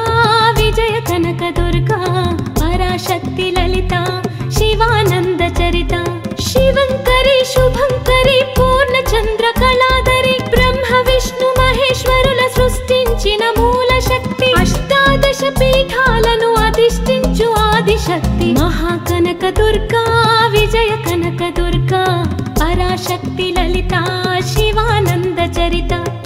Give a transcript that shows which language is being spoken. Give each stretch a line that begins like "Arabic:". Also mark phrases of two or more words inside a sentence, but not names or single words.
Sanskrit: विजय कनक दुर्गा पराशक्ति ललिता शिवानंद चरिता शिवंकरी शुभंकरी पूर्ण चंद्र कलाधरी ब्रह्म विष्णु महेश्वरुల
Telugu: సృష్టించిన మూల శక్తి అష్టాదశ పీఠాలను అధిష్ఠించు ఆది శక్తి
Sanskrit: महाकनक दुर्गा विजय कनक दुर्गा पराशक्ति ललिता शिवानंद चरिता